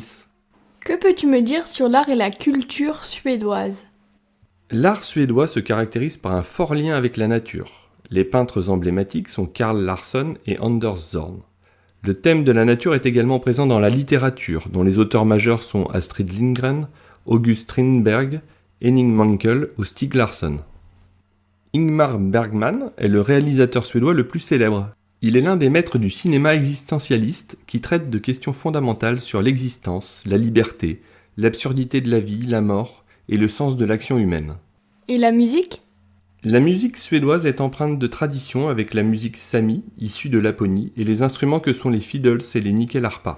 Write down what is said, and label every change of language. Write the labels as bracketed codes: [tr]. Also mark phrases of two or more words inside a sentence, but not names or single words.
[fr] Que peux-tu me dire sur l'art et la culture suédoise ? L'art suédois se caractérise par un fort lien avec la nature. Les peintres emblématiques sont Carl Larsson et Anders Zorn. Le thème de la nature est également présent dans la littérature, dont les auteurs majeurs sont Astrid Lindgren, August Strindberg, Henning Mankell ou Stieg Larsson. Ingmar Bergman est le réalisateur suédois le plus célèbre. Il est l'un des maîtres du cinéma existentialiste qui traite de questions fondamentales sur l'existence, la liberté, l'absurdité de la vie, la mort et le sens de l'action humaine. Et la musique ? La musique suédoise est empreinte de tradition avec la musique sami, issue de Laponie, et les instruments que sont les fiddles et les nickel-harpas.